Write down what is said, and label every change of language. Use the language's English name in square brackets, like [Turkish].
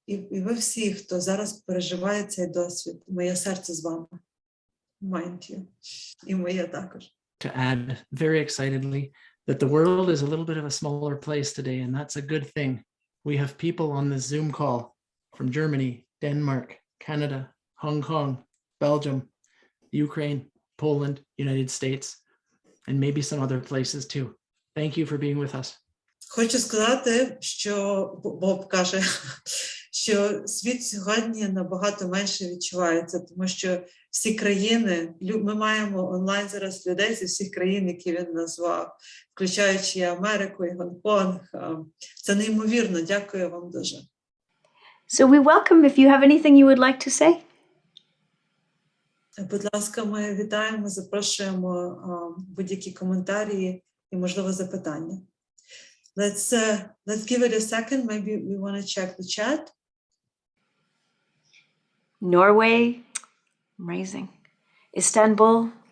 [Ukrainian] І ви всі, хто зараз переживає цей досвід, моє серце з вами. [English] Mind you. [Ukrainian] І моє також. [English] To add very excitedly that the world is a little bit of a smaller place today, and that's a good thing. We have people on this Zoom call from Germany, Denmark, Canada, Hong Kong, Belgium, Ukraine, Poland, United States, and maybe some other places too. Thank you for being with us. [Ukrainian] Хочу сказати, що Боб каже, що світ сьогодні набагато менше відчувається, тому що всі країни, ми маємо онлайн зараз людей зі всіх країн, які він назвав, включаючи і Америку, і Гонконг. Це неймовірно, дякую вам дуже. [English] So we welcome if you have anything you would like to say. [Ukrainian] Будь ласка, ми вітаємо, запрошуємо будь-які коментарі і, можливо, запитання. [English] Let's give it a second. Maybe we want to check the chat. Norway, amazing. Istanbul.